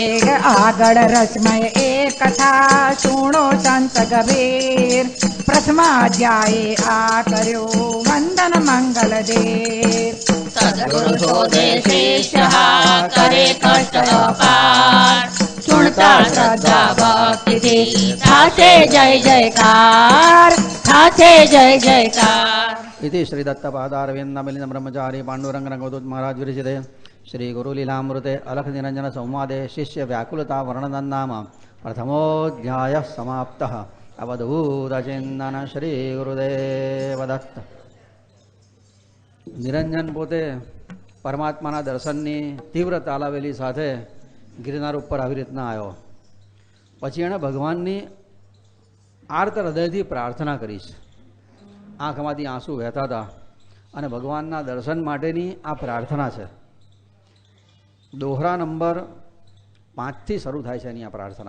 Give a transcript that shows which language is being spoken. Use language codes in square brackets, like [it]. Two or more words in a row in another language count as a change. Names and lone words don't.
[gu] આગળ રસમય એક કથા સુણો સંત ગભીર પ્રથમાધ્યાયે આ કર્યો વંદન મંગલ દેર સદગુરુ શોધે શિષ્ય કરે કષ્ટ અપાર સુણતા શ્રદ્ધા ભક્તિથી થાશે જય જયકાર થાશે જય જયકાર [sa] इति श्री दत्तपादारविंदमिलिन ब्रह्मचारी पांडुरंग रंगवदूत महाराज विरचिते श्री गुरुलीलामृते अलख निरंजन संवादे शिष्य व्याकुलता वर्णन नाम प्रथमोऽध्यायः समाप्तः अवधूतचिंतन श्री गुरुदेव दत्त। [gu] નિરંજન પોતે પરમાત્માના દર્શનની તીવ્ર તાલાવેલી સાથે ગિરનાર ઉપર આવી રીતના આવ્યો। પછી એણે ભગવાનની આર્ત હૃદયથી પ્રાર્થના કરી છે। આંખમાંથી આંસુ વહેતા હતા અને ભગવાનના દર્શન માટેની આ પ્રાર્થના છે। દોહરા નંબર 5થી શરૂ થાય છે એની આ પ્રાર્થના।